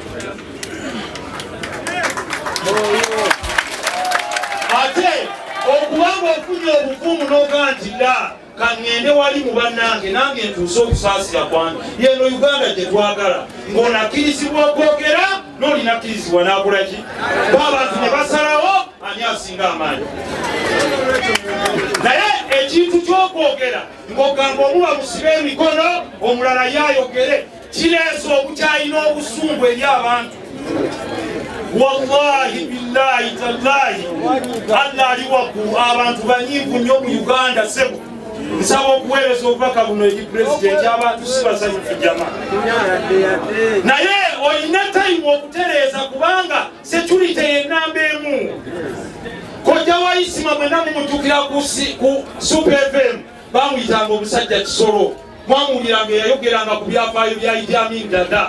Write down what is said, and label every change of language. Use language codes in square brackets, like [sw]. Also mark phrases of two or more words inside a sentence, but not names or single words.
[lg] Ate okubanga ofunye obuvumu n'ogaa nti dda kaŋŋende wali mu bannange nange ntuuse okusaasira kwange, yeno Uganda gye twagala, ng'onakkirizibwa okwogera n'olinakkirizibwa n'akola ki? Abantu ne basalawo ani asinga amaanyi. Naye ekintu ky'okwogera ng'ogamba omu bamusibe emikono omulala yayogere kireese obukyayi n'obusungu eri abantu. [ar] والله بالله تالله [lg] Allah ali waggulu, abantu banyiivu nnyo mu Uganda sebo. Nsaba okuweereza obubaka buno eri pulezidenti, abantu si basanyufu jama. Naye olina tayimu okutereeza kubanga security y'ennamba emu. Kojja wa Isima mwenna mumutukira ku Super FM bamuyitanga omusajja Kisolo, mwamuwuliranga yayogeranga ku byafaayo bya Idi Amin Dada.